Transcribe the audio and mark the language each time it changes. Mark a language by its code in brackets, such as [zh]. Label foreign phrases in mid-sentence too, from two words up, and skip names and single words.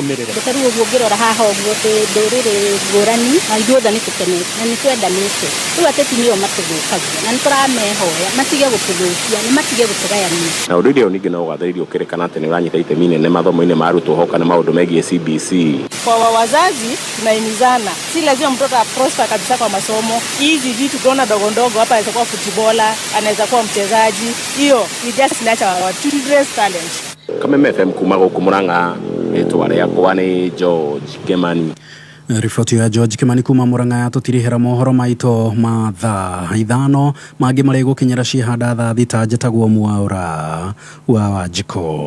[ki] Rĩu ũguo ngĩrora haha ũguo ndũrĩrĩ ngũrani na ithuothe nĩ tũkenete, na nĩ nĩ twendanĩte rĩu ateti nĩo matũthũkagia na nĩ tũramehoya matige gũtũthũkia nĩ matige gũtũgayania. Na ũndũ ũyũ ningĩ no ũgathĩrĩrio ũkĩrĩkana atĩ nĩ ũranyita itemi inene mathomo-inĩ ma arutwo hoka na maũndũ megiĩ CBC. [sw] Kwa wazazi tunahimizana, si lazima mtoto prosper kabisa kwa masomo. Hizi vitu tunaona dogo ndogo hapa, anaweza kuwa footballer, anaweza kuwa mchezaji, hiyo [en] we just nurture our children's talent. [ki] Kameme FM kuma gũkũ Murang'a, rĩtwa rĩakwa nĩ George Kimani. Riboti ya George Kimani kuma Murang'a tutirihera mohoro maito ma thaa 5 mangĩ marĩ gũkinyĩra ciihanda thaa 6 njĩtagwo Mwaũra wa Wanjikũ.